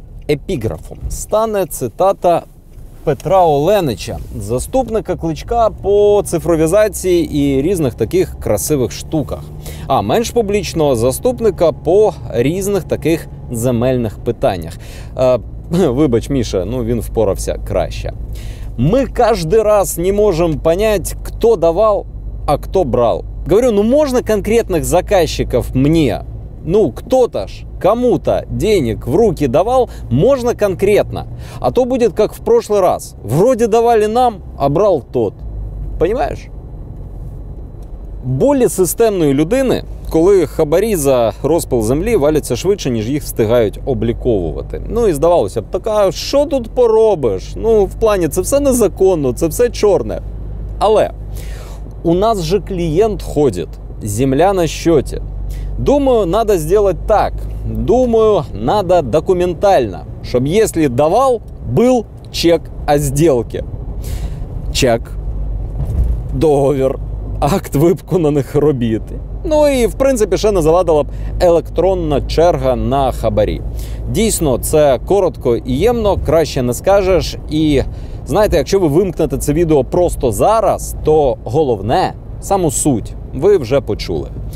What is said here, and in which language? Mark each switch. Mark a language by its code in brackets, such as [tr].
[uk] Епіграфом стане цитата Петра Оленича, заступника Кличка по цифровізації і різних таких красивих штуках. А менш публічного заступника по різних таких земельних питаннях. Вибач, Міша, він впорався краще. [ru] Мы каждый раз не можем понять, кто давал, а кто брал. Говорю, можно конкретных заказчиков мне? Кто-то ж кому-то денег в руки давал, можно конкретно. А то будет как в прошлый раз. Вроде давали нам, а брал тот. Понимаєш? [uk] Болі системної людини, коли хабарі за розпил землі валяться швидше, ніж їх встигають обліковувати. І здавалося б, така, що тут поробиш? В плані, це все незаконно, це все чорне. [ru] Але у нас же клиент ходит, земля на счете. Думаю, надо сделать так. Думаю, надо документально, чтобы если давал, был чек о сделке. [uk] Чек, договір, акт виконаних робіт. І, в принципі, ще не завадила б електронна черга на хабарі. Дійсно, це коротко і ємно, краще не скажеш. І, знаєте, якщо ви вимкнете це відео просто зараз, то головне, саму суть, ви вже почули.